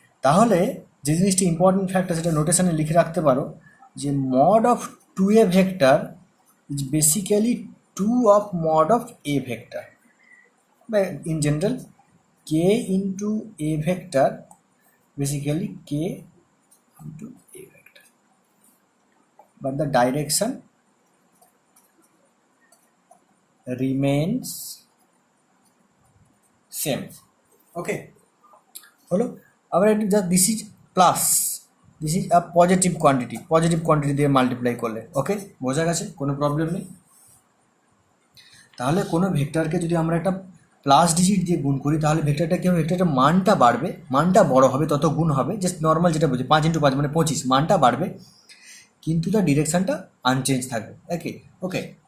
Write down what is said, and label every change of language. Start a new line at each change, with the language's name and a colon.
Bangla: তাহলে যে জিনিসটি ইম্পর্টেন্ট ফ্যাক্টর সেটা নোটেশনে লিখে রাখতে পারো যে mod of 2a vector is basically 2 of mod of a vector, বা
English: In general k into a vector basically k into a vector, but the direction remains same.
Bangla: Okay, হলো?
English: আবার just this is plus, this is a positive quantity
Bangla: দিয়ে multiply করলে। ওকে, বোঝা গেছে? কোনো problem নেই। তাহলে কোনো ভেক্টরকে যদি আমরা একটা প্লাস ডিজিট দিয়ে গুণ করি, তাহলে ভেক্টরটা কী হবে, ভেক্টরটার মানটা বাড়বে, মানটা বড় হবে, তত গুণ হবে, জাস্ট নর্মাল যেটা বলছি 5 × 5 মানে 25, মানটা বাড়বে কিন্তু তার ডিরেকশানটা আনচেঞ্জ থাকবে। ওকে।